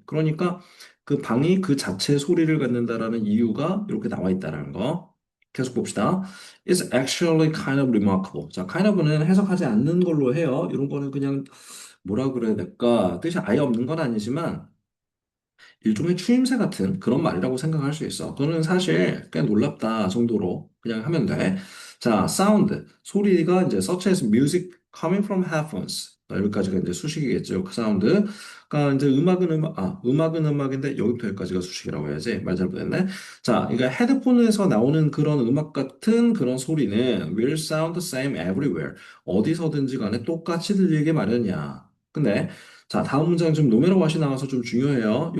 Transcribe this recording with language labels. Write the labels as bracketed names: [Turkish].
[Korean] 그러니까 그 방이 그 자체 소리를 갖는다라는 이유가 이렇게 나와 있다라는 거. 계속 봅시다. [English] It's actually kind of remarkable. [Korean] 자, kind of는 해석하지 않는 걸로 해요. 이런 거는 그냥 뭐라 그래야 될까? 뜻이 아예 없는 건 아니지만 일종의 추임새 같은 그런 말이라고 생각할 수 있어. 그거는 사실 꽤 놀랍다 정도로 그냥 하면 돼. 자, 사운드. 소리가 이제 [English] such as music coming from headphones. [Korean] 여기까지가 이제 수식이겠죠. 그 사운드. 그러니까 이제 음악은 음악인데 여기부터 여기까지가 수식이라고 해야지. 말 잘못했네. 자, 그러니까 헤드폰에서 나오는 그런 음악 같은 그런 소리는 [English] will sound the same everywhere. [Korean] 어디서든지 간에 똑같이 들리게 마련이야. 근데 자, 다음 문장 좀 노메로 왓이 나와서 좀 중요해요.